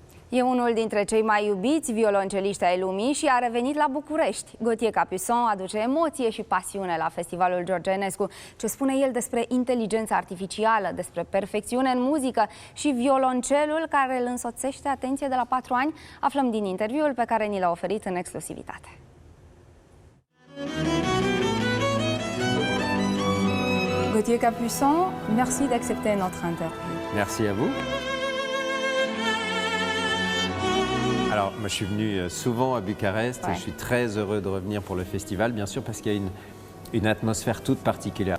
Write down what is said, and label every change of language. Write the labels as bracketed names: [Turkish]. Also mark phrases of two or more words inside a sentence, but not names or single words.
[Romanian] E unul dintre cei mai iubiți violonceliști ai lumii și a revenit la București. Gauthier Capuçon aduce emoție și pasiune la Festivalul George Enescu. Ce spune el despre inteligența artificială, despre perfecțiune în muzică și violoncelul care îl însoțește, atenție, de la 4 ani, aflăm din interviul pe care ni l-a oferit în exclusivitate. [French] Gauthier Capuçon, merci d'accepter notre interview. Merci à vous. Alors, moi, je suis venu souvent à Bucarest et je suis très heureux de revenir pour le festival, bien sûr, parce qu'il y a une atmosphère toute particulière.